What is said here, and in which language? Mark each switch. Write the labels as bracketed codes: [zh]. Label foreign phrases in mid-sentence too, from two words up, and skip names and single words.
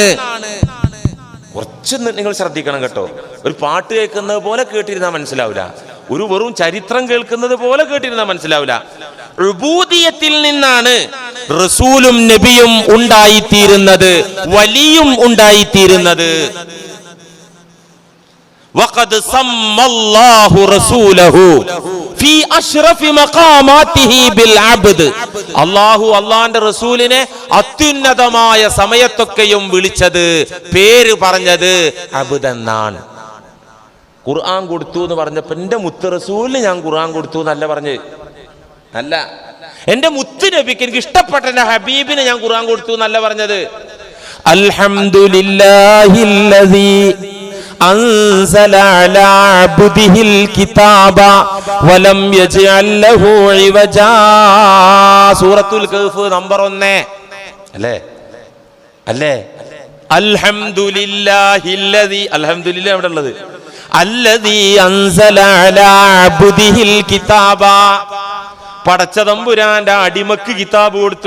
[ml] കുറച്ച് നിങ്ങൾ ശ്രദ്ധിക്കണം കേട്ടോ. ഒരു പാട്ട് കേൾക്കുന്നത് പോലെ കേട്ടിരുന്നാൽ മനസ്സിലാവില്ല. ഒരു വെറും ചരിത്രം കേൾക്കുന്നത് പോലെ കേട്ടിരുന്നാൽ മനസ്സിലാവില്ല. ഉബൂദിയത്തിൽ നിന്നാണ് റസൂലും നബിയും ഉണ്ടായിത്തീരുന്നത്, വലിയും ഉണ്ടായിത്തീരുന്നത്. [ar] وقد سمى الله رسوله في أشرف مقاماته بالعبد. [ml] അള്ളാഹുവിന്റെ റസൂലിനെ അത്യുന്നതമായ സമയത്തൊക്കെയും വിളിച്ചത്, പേര് പറഞ്ഞത് അബ്ദ് എന്നാണ്. ഖുർആൻ കൊടുത്തു എന്ന് പറഞ്ഞപ്പോ എന്റെ മുത്ത് റസൂലിന് ഞാൻ ഖുർആൻ കൊടുത്തു എന്നല്ല പറഞ്ഞത്. അല്ല, എന്റെ മുത്ത് നബിക്ക് എനിക്ക് ഇഷ്ടപ്പെട്ട എന്റെ ഹബീബിന് ഞാൻ ഖുർആൻ കൊടുത്തു എന്നല്ല പറഞ്ഞത്. [ar] അൽഹംദുലില്ലാഹില്ലദീ أنزل على عبده الكتاب ولم يجعل له عوجا. [ml] സൂറത്തുൽ കഹ്ഫ് നമ്പർ 1 അല്ലേ? അൽഹംദുലില്ലാഹില്ലദീ, അൽഹംദുലില്ലാഹ് എവിടെ ഉള്ളത്? [ar] الذي أنزل على عبده الكتاب, [ml] പടച്ച തമ്പുരാന്റെ അടിമക്ക് കിതാബ് കൊടുത്തു.